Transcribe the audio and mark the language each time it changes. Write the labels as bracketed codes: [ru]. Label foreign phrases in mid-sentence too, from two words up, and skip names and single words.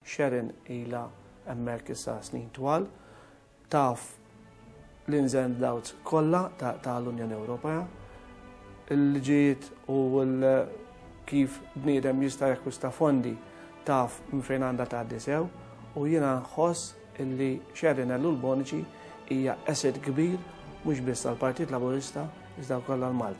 [mt] Sharon ilha hemmhekk issa snin twal, taf l- [en] ins and outs [mt] kollha tal-Unjoni Ewropea, il-liġijiet u kif bniedem jista' jakkwista fondi taf minn fejn għandha tgħaddi sew, u jiena nħoss illi Sharon Ellul-Bonici hija asset kbir mhux biss tal-Partit Laburista iżda wkoll għal-Malta.